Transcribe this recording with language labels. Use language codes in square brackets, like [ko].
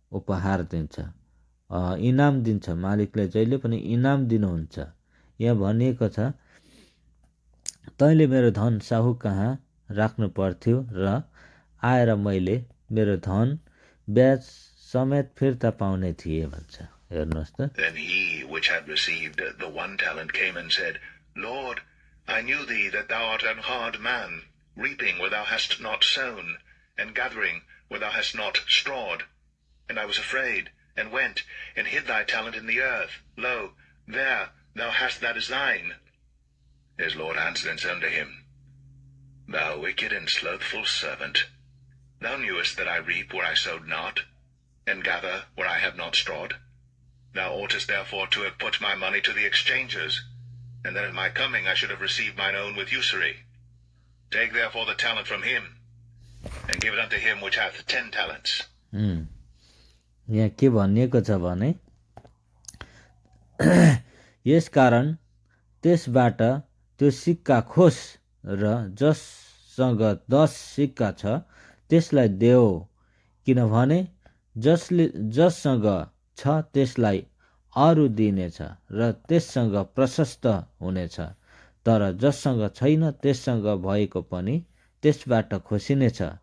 [ne] उपहार दिन्छ, इनाम दिन्छ। मालिकले जहिले पनि इनाम दिनुहुन्छ। यहाँ भनिएको छ, तैँले मेरो धन साहु कहाँ राख्नु पर्थ्यो र आएर मैले मेरो धन ब्याज समेत फिर्ता पाउने थिएँ भन्छ। हेर्नुहोस् त। [en] Then he which had received the 1 talent came and said, Lord, I knew thee that thou art an hard man, reaping where thou hast not sown, and gathering where thou hast not strawed. And I was afraid, and went, and hid thy talent in the earth. Lo, there thou hast that is thine. His Lord answered and said unto him, Thou wicked and slothful servant, thou knewest that I reap where I sowed not, and gather where I have not strawed. Thou oughtest therefore to have put my money to the exchangers, and then at my coming I should have received mine own with usury. Take therefore the talent from him, and give it unto him which hath 10 talents. [ne] यहाँ के भनिएको छ भने, यस कारण त्यसबाट त्यो सिक्का खोस् र जससँग 10 सिक्का छ त्यसलाई देऊ, किनभने जससँग छ त्यसलाई अरू दिनेछ र त्यससँग प्रशस्त हुनेछ, तर जससँग छैन त्यससँग भएको पनि त्यसबाट खोसिनेछ।